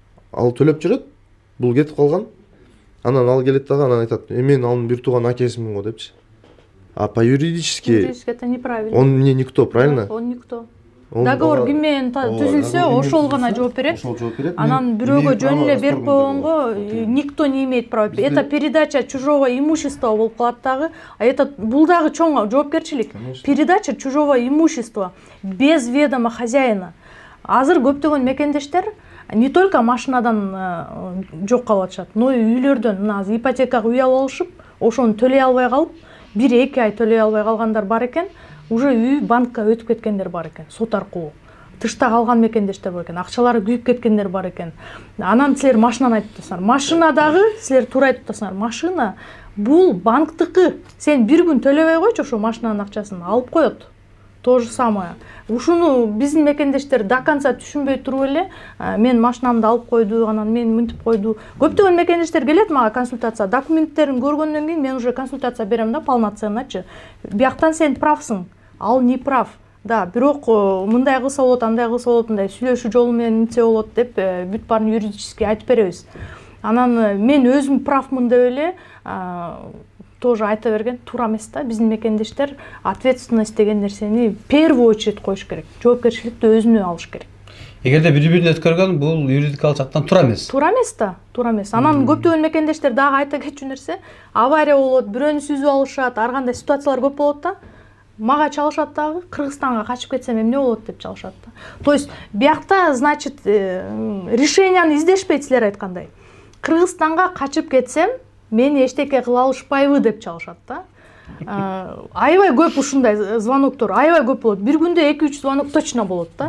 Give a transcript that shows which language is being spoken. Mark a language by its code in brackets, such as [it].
[ky] Ал төлөп жүрөт, бул кетип калган. Анан ал келет дагы, анан айтат: "Мен анын бир тууган акесимин го" депчи. [ru] А по юридически это неправильно. Он мне никто, правильно? Он никто. [ky] Договор ким менен түзүлсө, ошол гана жооп берет. Анан бирөөгө жөн эле берип койгонго [ru] никто не имеет права. Это передача чужого имущества [ky] болуп калат дагы. А это бул дагы чоң жоопкерчилик. [ru] Передача чужого имущества без ведома хозяина. [ky] Азыр көптөгөн мекендештер [ru] не только [ky] машинадан жок калып атышат, но и үйлөрдөн, мына ипотекага үй алып алышып, ошону төлөй албай калып, 1-2 ай төлөй албай калгандар бар экен, уже үй банкка өтүп кеткендер бар экен, сот аркылуу. Тышта калган мекендештер бар экен, акчалары күйүп кеткендер бар экен. Анан силер машинаны айтып атасыңар. Машинадагы силер туура айтып атасыңар. Машина бул банктыкы. Сен бир күн төлөбөй койчу, ошо машинанын акчасын алып коет. [ru] То же самое. [ky] Ушуну биздин мекендештер до конца түшүнбөй туруп эле, мен машинамды алып койду, анан мен мынтип койду. Көптөгөн мекендештер келет мага консультация, документтерин көргөндөн кийин мен уже консультация берем да, полноценночу. Бияктан сен правсың, ал [ru] не прав. [ky] Да, бирок мындай кылса болот, андай кылса болот, мындай сүйлөшүү жолу менен нитсе болот деп бүт баарын юридически айтып беребиз. Анан мен өзүм правмын деп эле тоже айта берген туура эмес да. Биздин мекендештер ответственность деген нерсени [ru] в первую очередь [ky] коюш керек. Жоопкерчиликти өзүнө алыш керек. Эгерде бири-бирин өткөргөн, бул юридикалык жактан туура эмес. Туура эмес да, туура эмес. Анан көптөгөн мекендештер дагы айта кетчү нерсе, авария болот, бирөөнү сүзүп алышат, ар кандай ситуациялар көп болот да. Мага чалышат дагы, Кыргызстанга качып кетсем эмне болот деп чалышат да. То есть биякта, значит, решенияны издешпейт силер айткандай. Кыргызстанга качып кетсем, мени эчтеке кыла алышпайбы деп чалышат да. Аябай көп ушундай звоноктор, аябай көп болот. Бир күндө 2-3 звонок точно болот да.